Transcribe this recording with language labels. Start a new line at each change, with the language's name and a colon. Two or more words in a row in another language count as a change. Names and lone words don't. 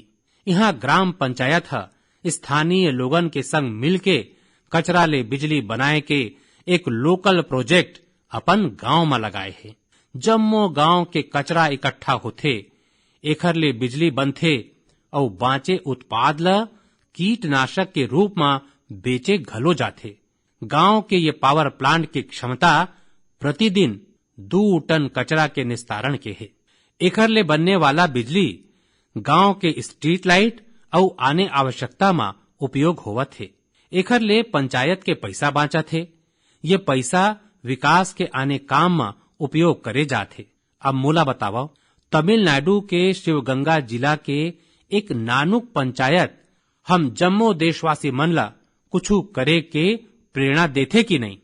Chhattisgarhi: यहाँ ग्राम पंचायत है स्थानीय लोगन के संग मिलके कचरा ले बिजली बनाए के एक लोकल प्रोजेक्ट अपन गांव में लगाए है। जम्मो गांव के कचरा इकट्ठा होथे, एखर ले बिजली बनथे और बाँचे उत्पाद ला कीटनाशक के रूप में बेचे घलो जाथे। गांव के ये पावर प्लांट की क्षमता प्रतिदिन 2 टन कचरा के निस्तारण के है। एखर ले बनने वाला बिजली गांव के स्ट्रीट लाइट और आने आवश्यकता में उपयोग होवत है। एखर ले पंचायत के पैसा बाँचा थे। ये पैसा विकास के आने काम में उपयोग करे जाथे। अब मोला बताओ, तमिलनाडु के शिवगंगा जिला के एक नानुक पंचायत हम जम्मो देशवासी मन ला कुछू करे के प्रेरणा देथे कि नहीं?